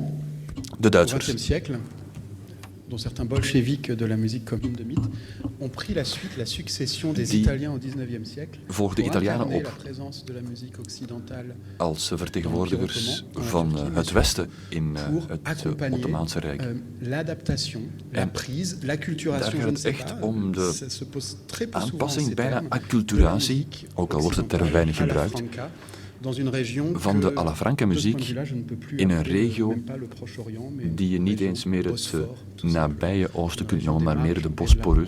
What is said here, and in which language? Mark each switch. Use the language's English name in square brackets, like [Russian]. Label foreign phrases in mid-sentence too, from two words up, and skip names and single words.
[French] au XXe siècle, dont certains bolcheviques de la musique comme de mythe, ont pris la suite, la succession des Italiens au XIXe siècle [Dutch] voor de Italianen op [French] la présence de la musique occidentale [Dutch] als vertegenwoordigers van het Westen in het Ottomaanse Rijk. [French] L'adaptation, la prise, l'acculturation, [Dutch] daar gaat het echt om de aanpassing, bijna acculturatie, ook al wordt het term weinig gebruikt, van de Alafranca muziek in een regio die je niet eens meer het nabije Oosten kunt noemen, maar meer de Bosporus.